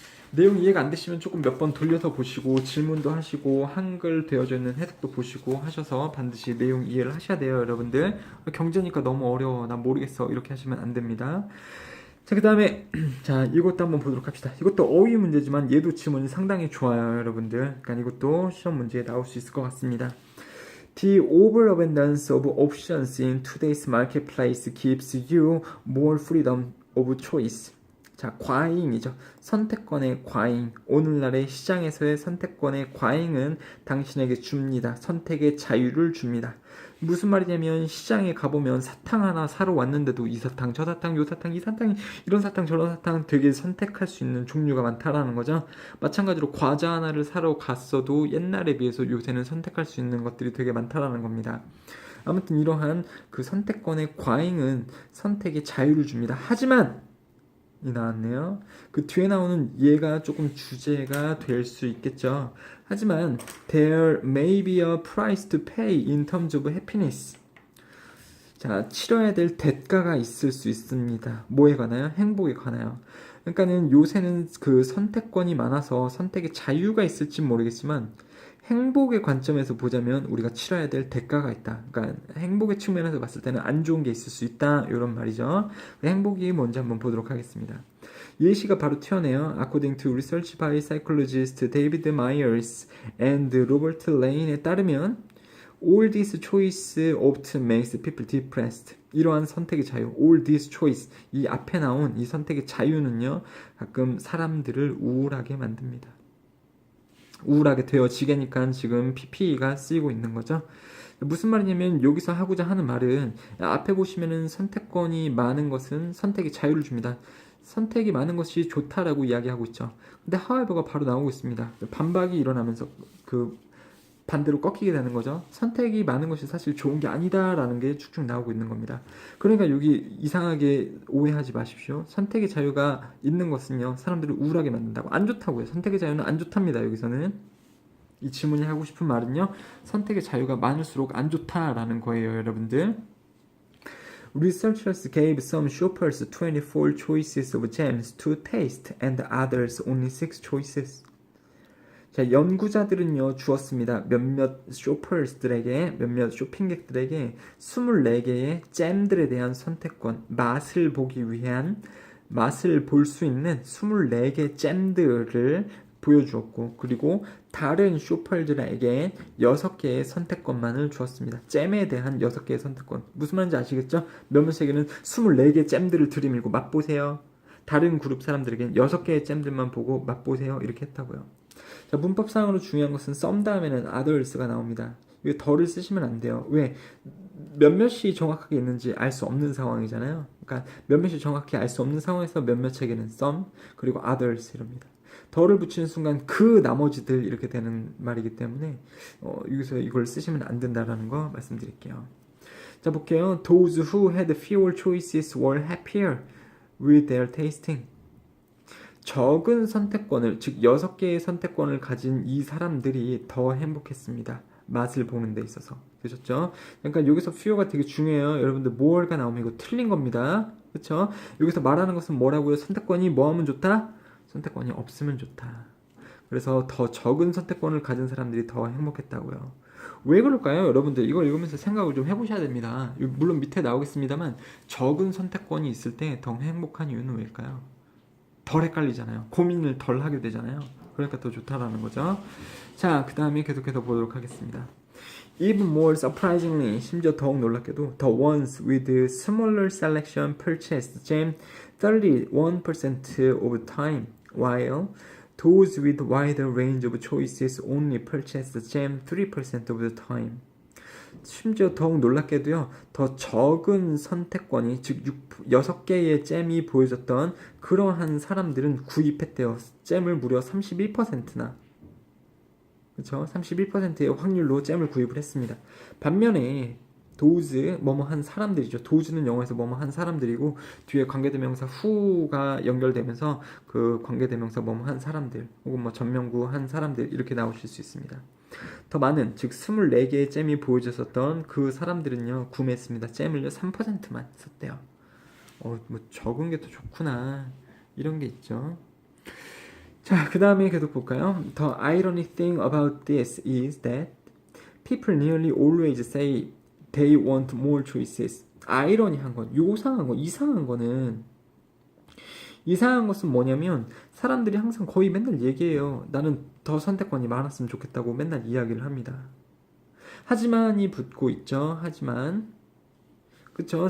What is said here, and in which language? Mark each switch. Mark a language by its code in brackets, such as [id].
[ko] 내용 이해가 안 되시면 조금 몇 번 돌려서 보시고 질문도 하시고 한글 되어져 있는 해석도 보시고 하셔서 반드시 내용 이해를 하셔야 돼요, 여러분들. 경제니까 너무 어려워, 난 모르겠어, 이렇게 하시면 안 됩니다. 자, 그 다음에 자, 이것도 한번 보도록 합시다. 이것도 어휘 문제지만 얘도 지문이 상당히 좋아요, 여러분들. 그러니까 이것도 시험 문제에 나올 수 있을 것 같습니다. [en] The overabundance of options in today's marketplace gives you more freedom of choice. [ko] 자, 과잉이죠. 선택권의 과잉. 오늘날의 시장에서의 선택권의 과잉은 당신에게 줍니다. 선택의 자유를 줍니다. 무슨 말이냐면 시장에 가보면 사탕 하나 사러 왔는데도 이 사탕, 저 사탕, 요 사탕, 이 사탕, 이런 사탕, 저런 사탕 되게 선택할 수 있는 종류가 많다라는 거죠. 마찬가지로 과자 하나를 사러 갔어도 옛날에 비해서 요새는 선택할 수 있는 것들이 되게 많다라는 겁니다. 아무튼 이러한 그 선택권의 과잉은 선택의 자유를 줍니다. 하지만 이 나왔네요. 그 뒤에 나오는 얘가 조금 주제가 될 수 있겠죠. 하지만 [en] there may be a price to pay in terms of happiness. [ko] 자, 치러야 될 대가가 있을 수 있습니다. 뭐에 관하여? 행복에 관하여. 그러니까는 요새는 그 선택권이 많아서 선택의 자유가 있을지 모르겠지만 행복의 관점에서 보자면 우리가 치러야 될 대가가 있다. 그러니까 행복의 측면에서 봤을 때는 안 좋은 게 있을 수 있다. 이런 말이죠. 행복이 뭔지 한번 보도록 하겠습니다. 예시가 바로 튀어내요. [en] According to research by psychologist David Myers and Robert Lane [ko] 에 따르면 [en] All this choice often makes people depressed. [ko] 이러한 선택의 자유, [en] all this choice, [ko] 이 앞에 나온 이 선택의 자유는요, 가끔 사람들을 우울하게 만듭니다. 우울하게 되어지게니까 지금 PPE가 쓰이고 있는 거죠. 무슨 말이냐면 여기서 하고자 하는 말은 앞에 보시면은 선택권이 많은 것은 선택의 자유를 줍니다. 선택이 많은 것이 좋다라고 이야기하고 있죠. 근데 however가 바로 나오고 있습니다. 반박이 일어나면서 그 반대로 꺾이게 되는 거죠. 선택이 많은 것이 사실 좋은 게 아니다라는 게 쭉쭉 나오고 있는 겁니다. 그러니까 여기 이상하게 오해하지 마십시오. 선택의 자유가 있는 것은요, 사람들을 우울하게 만든다고. 안 좋다고요. 선택의 자유는 안 좋답니다. 여기서는 이 질문이 하고 싶은 말은요, 선택의 자유가 많을수록 안 좋다라는 거예요, 여러분들. [en] Researchers gave some shoppers 24 choices of gems to taste and others only 6 choices. [ko] 자, 연구자들은요 주었습니다. 몇몇 쇼퍼스들에게, 몇몇 쇼핑객들에게 24개의 잼들에 대한 선택권, 맛을 보기 위한, 맛을 볼 수 있는 24개 잼들을 보여주었고, 그리고 다른 쇼퍼들에게 6개의 선택권만을 주었습니다. 잼에 대한 6개의 선택권. 무슨 말인지 아시겠죠? 몇몇에게는 24개 잼들을 들이밀고 맛보세요. 다른 그룹 사람들에게는 6개의 잼들만 보고 맛보세요. 이렇게 했다고요. 자, 문법상으로 중요한 것은 some 다음에는 others가 나옵니다. 이거 더를 쓰시면 안 돼요. 왜? 몇몇이 정확하게 있는지 알 수 없는 상황이잖아요. 그러니까 몇몇이 정확히 알 수 없는 상황에서 몇몇에게는 some, 그리고 others 이럽니다. 더를 붙이는 순간 그 나머지들 이렇게 되는 말이기 때문에 여기서 이걸 쓰시면 안 된다라는 거 말씀드릴게요. 자, 볼게요. [en] Those who had fewer choices were happier with their tasting. [ko] 적은 선택권을, 즉 6개의 선택권을 가진 이 사람들이 더 행복했습니다. 맛을 보는 데 있어서. 되셨죠? 그러니까 여기서 fewer가 되게 중요해요. 여러분들 more가 나오면 이거 틀린 겁니다. 그렇죠? 여기서 말하는 것은 뭐라고요? 선택권이 뭐 하면 좋다? 선택권이 없으면 좋다. 그래서 더 적은 선택권을 가진 사람들이 더 행복했다고요. 왜 그럴까요? 여러분들 이걸 읽으면서 생각을 좀 해보셔야 됩니다. 물론 밑에 나오겠습니다만 적은 선택권이 있을 때 더 행복한 이유는 왜일까요? 덜 헷갈리잖아요. 고민을 덜 하게 되잖아요. 그러니까 더 좋다라는 거죠. 자, 그 다음에 계속해서 보도록 하겠습니다. [en] Even more surprisingly, [ko] 심지어 더욱 놀랍게도 [en] the ones with smaller selection purchased jam 31% of time, while those with wider range of choices only purchased jam 3% of the time. [ko] 심지어 더욱 놀랍게도요, 더 적은 선택권이, 즉 6개의 잼이 보여졌던 그러한 사람들은 구입했대요. 잼을 무려 31%나, 그렇죠? 31%의 확률로 잼을 구입을 했습니다. 반면에 those, 뭐뭐한 사람들이죠. those는 영어에서 뭐뭐한 사람들이고, 뒤에 관계대명사 who가 연결되면서 그 관계대명사 뭐뭐한 사람들, 혹은 뭐 전명구 한 사람들, 이렇게 나오실 수 있습니다. 더 많은, 즉 24개의 잼이 보여졌었던 그 사람들은요 구매했습니다. 잼을요 3%만 썼대요. 뭐 적은 게 더 좋구나, 이런 게 있죠. 자, 그 다음에 계속 볼까요? [en] The ironic thing about this is that people nearly always say they want more choices. [ko] 아이러니한 건, 요상한 건, 이상한 것은 뭐냐면 사람들이 항상 거의 맨날 얘기해요. 나는 더 선택권이 많았으면 좋겠다고 맨날 이야기를 합니다. 하지만이 붙고 있죠. 하지만, 그쵸?